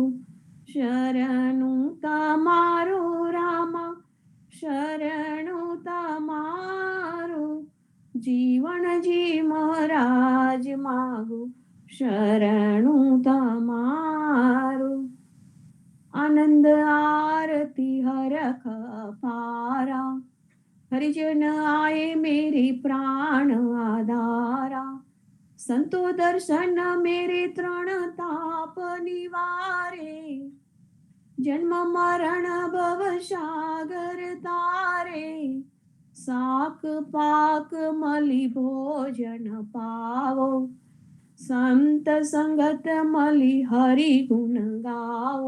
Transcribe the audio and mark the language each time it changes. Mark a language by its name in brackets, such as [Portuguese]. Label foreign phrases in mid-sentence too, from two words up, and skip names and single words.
[Gujarati] શરણું તમારું રામા, શરણું તમારું. જીવનજી મહારાજ માગો શરણું તમારું. [Hindi] आनंद आरती हरख पारा, हरिजन आए मेरे प्राण आधारा. संतो दर्शन मेरे तृण ताप निवारे, जन्म मरण भव सागर तारे. साक पाक मलि भोजन पावो, संत संगत मलि हरि गुण गावो.